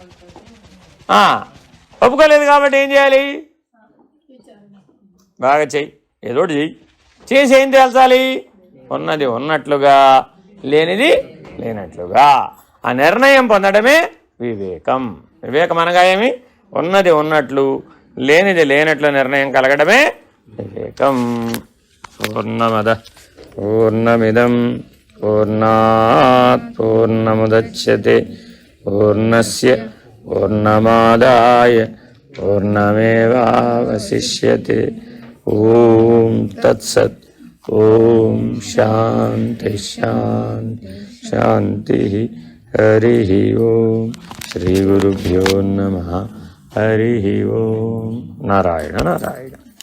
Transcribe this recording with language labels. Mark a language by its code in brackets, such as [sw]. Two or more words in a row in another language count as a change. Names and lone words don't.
[te] ఒప్పుకోలేదు కాబట్టి ఏం చేయాలి? బాగా చెయ్యి, ఏదోటి చెయ్యి. చేసి ఏం తేల్చాలి? ఉన్నది ఉన్నట్లుగా, లేనిది లేనట్లుగా. ఆ నిర్ణయం పొందడమే వివేకం. వివేకం అనగా ఏమి? ఉన్నది ఉన్నట్లు లేనిది లేనట్లు నిర్ణయం కలగడమే వివేకం. [sa] పూర్ణమద పూర్ణమిదం పూర్ణాత్ పూర్ణముదచ్యతే పూర్ణస్య పూర్ణమాదాయ పూర్ణమేవావశిష్యతే. ఓం తత్సత్. ఓం శాంతి శాంతి శాంతి. హరి ఓం. శ్రీ గురుభ్యో నమః. హరి ఓం. నారాయణ నారాయణ.